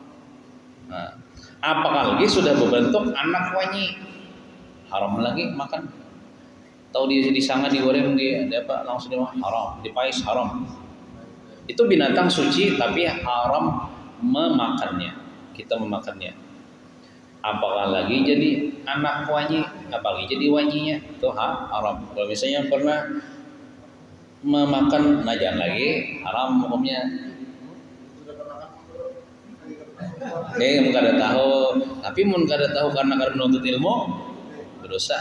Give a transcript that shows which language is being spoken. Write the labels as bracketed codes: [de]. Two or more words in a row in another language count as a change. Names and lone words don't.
[bjn] Nah, apalagi sudah berbentuk anak wanyi, haram lagi makan. Tahu dia disanga digoreng dia apa langsung dimakan haram, dipais haram. [id] Itu binatang suci tapi haram memakannya. Kita memakannya. Apalagi jadi anak wanyi, apalagi jadi wanyinya itu haram. Kalau misalnya pernah memakan jangan lagi haram hukumnya. [bjn] Mun kada tahu, tapi mun kada tahu karena menuntut ilmu berdosa.